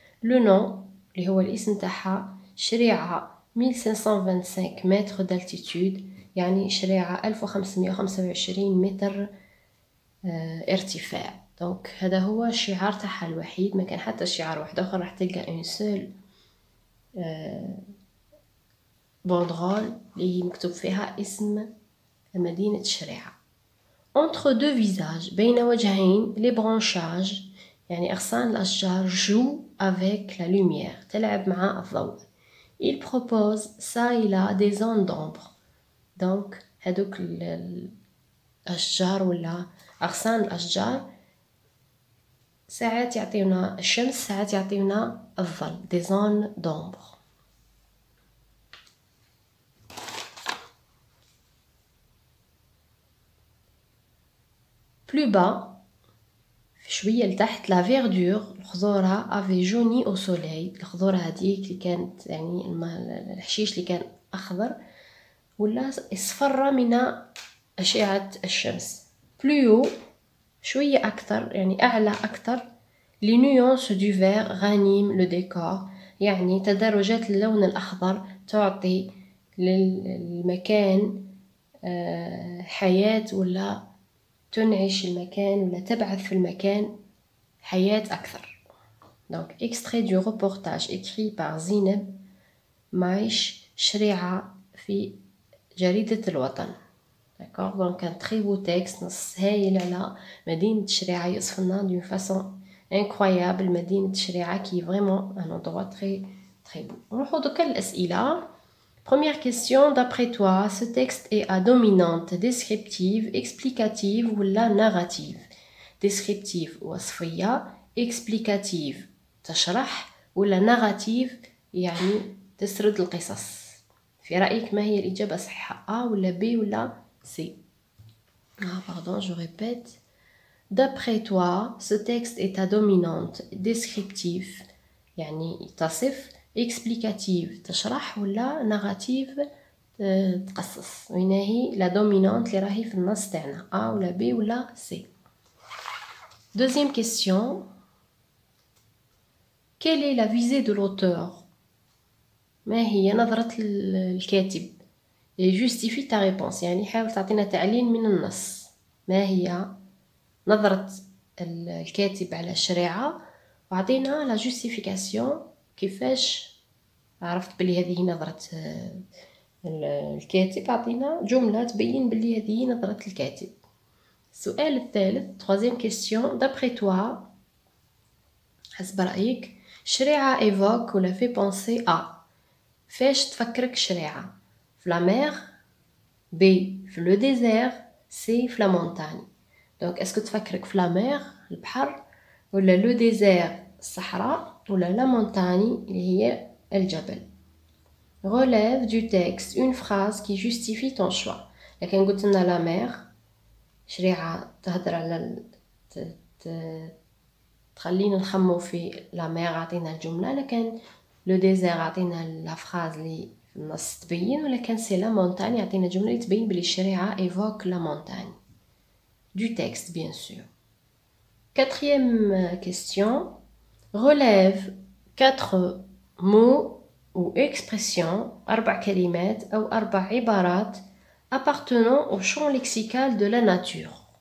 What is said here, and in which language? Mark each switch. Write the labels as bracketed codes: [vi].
[fr] le nom [ar] اللي هو الاسم تاعها شريعة 1525 متر [fr] d'altitude [ar] يعني شريعة 1525 متر ارتفاع. دونك هذا هو الشعار تاعها الوحيد، ما كان حتى شعار واحد اخر راح تلقى اون سول بوندرول اللي مكتوب فيها اسم مدينة شريعة. [fr] entre deux visages [ar] بين وجهين [fr] les branchages [ar] يعني أغصان الأشجار [fr] jouent avec la lumière [ar] تلعب مع الضوء. [fr] il propose ça et là des zones d'ombre. [ar] دونك هذوك الأشجار ولا أغصان الأشجار ساعات يعطيونا الشمس ساعات يعطيونا الظل [fr] des zones d'ombre. plus bas [ar] شوية لتحت [fr] la verdure [ar] الخضرة [fr] avait jauni au soleil [ar] الخضرة هذيك اللي كانت يعني الحشيش اللي كان أخضر ولا اصفر من أشعة الشمس. [fr] plus haut [ar] شوية أكثر يعني أعلى أكثر [fr] les nuances du vert raniment le décor [ar] يعني تدرجات اللون الأخضر تعطي للمكان حياة ولا تنعش المكان ولا تبعث في المكان حياة أكثر. [fr] donc extrait du reportage écrit par زينب معيش شريعة في جريدة الوطن. d'accord donc un très beau texte [ar] نص هايل على مدينة شريعة يوصفنا [fr] d'une façon incroyable مدينة شريعة qui est vraiment un endroit très très beau. [ar] نروحو دوكا الأسئلة. [fr] première question d'après toi ce texte est à dominante descriptive explicative ou la narrative. [ar] descriptive وصفية explicative تشرح ولا narrative يعني تسرد القصص. في رأيك ما هي الإجابة الصحيحة A ولا B ولا C؟ [fr] pardon je répète. d'après toi ce texte est à dominante descriptive [ar] يعني تصف [fr] explicative [ar] تشرح ولا [fr] narrative [ar] تقصص. وين هي لا دومينانت اللي راهي في النص تاعنا A ولا B ولا C؟ [fr] deuxième question. quelle est la visée de l'auteur؟ [ar] ما هي نظرة الكاتب؟ [fr] et justifie ta réponse [ar] يعني حاول تعطينا تعليل من النص. ما هي نظرة الكاتب على الشريعة وعطينا لا جوستيفيكاسيون كيفاش عرفت بلي هذه نظرة الكاتب. عطينا جملة تبين بلي هذه نظرة الكاتب. السؤال الثالث [fr] troisième question d'après toi [ar] حسب رأيك [fr] شريعة évoque ولا fait penser à [ar] فاش تفكرك شريعة؟ [fr] في la mer B في le désert C في la montagne. donc est-ce que تفكرك في la mer البحر ولا le désert الصحراء ولا la montagne [ar] اللي هي الجبل؟ [fr] relève du texte une phrase qui justifie ton choix. [ar] لكن قلت لنا la mer شريعة تهدر على تخلينا نخمو في la mer عطينا الجملة. لكن لو ديزير عطينا لا فراز اللي في النص تبين. ولكن سي لا مونتاني عطينا جملة اللي تبين بلي الشريعة ايفوك لا مونتاني [fr] du texte bien sûr. quatrième question relève 4 mots ou expressions [ar] 4 كلمات أو 4 عبارات [fr] appartenant au champ lexical de la nature.